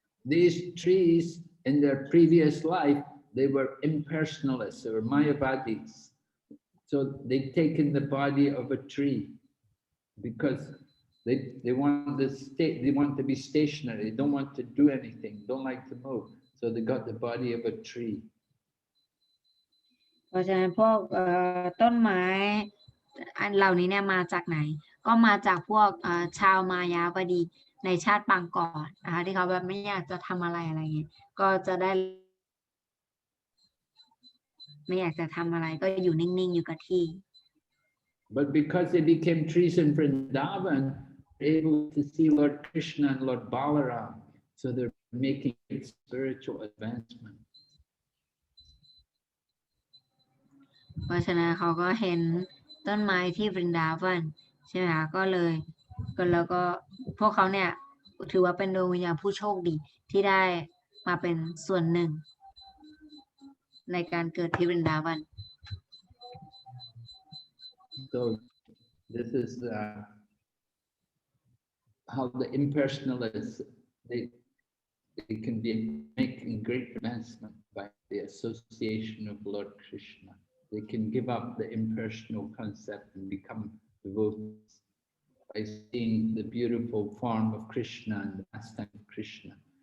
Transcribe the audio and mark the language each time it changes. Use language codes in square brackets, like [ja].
[en] These trees in their previous life, they were impersonalists, they were Mayavadis. So they've taken the body of a tree because they want to be stationary, they don't want to do anything, don't like to move. So they got the body of a tree. [th] เพราะฉะนั้นพวกต้นไม้อันเหล่านี้เนี่ยมาจากไหนก็มาจากพวกชาวมายาวดีในชาติปางก่อนนะคะที่เขาแบบไม่อยากจะทำอะไรเงี้ยก็จะได้ไม่อยากจะทำอะไรก็อยู่นิ่งๆอยู่กับที่ [en] But because they became trees in Vrindavan, they're able to see Lord Krishna and Lord Balaram, so they're making spiritual advancement. [th] เพราะฉะนั้นเขาก็เห็นต้นไม้ที่บรินดาวันใช่ไหมคะแล้วก็พวกเขาเนี่ยถือว่าเป็นดวงวิญญาณผู้โชคดีที่ได้มาเป็นส่วนหนึ่งในการเกิดที่บรินดาวัน [en] So this is how the impersonalists they can be making great advancement by the association of Lord Krishna. They can give up the impersonal concept and become devotees by seeing the beautiful form of Krishna and the pastime of Krishna.